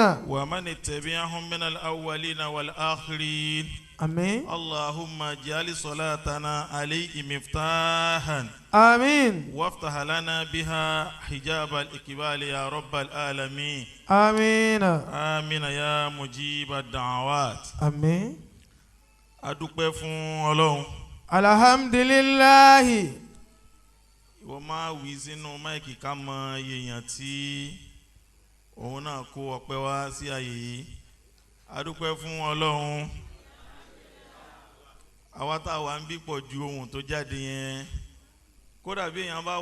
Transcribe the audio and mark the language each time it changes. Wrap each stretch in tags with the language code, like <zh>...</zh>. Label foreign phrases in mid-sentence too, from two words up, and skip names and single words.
<ar>ومن اتبعهم من الأولين والآخرين آمين اللهم اجعل صلاتنا عليه مفتاحا آمين وافتح لنا بها حجاب الإقبال يا رب العالمين آمين آمين يا مجيب الدعوات آمين.</ar> <yo>adúpẹ́ fún Ọlọ́run. alhamdulillahi. ìwọ máa wí sínú máìkì ká mọ iye èèyàn tí òun náà kó ọpẹ́ wá sí àyè yìí. adúpẹ́ fún Ọlọ́run àwa tá wà ń bí pọ̀ ju ohun tó jáde yẹn kódà bí èèyàn bá</yo>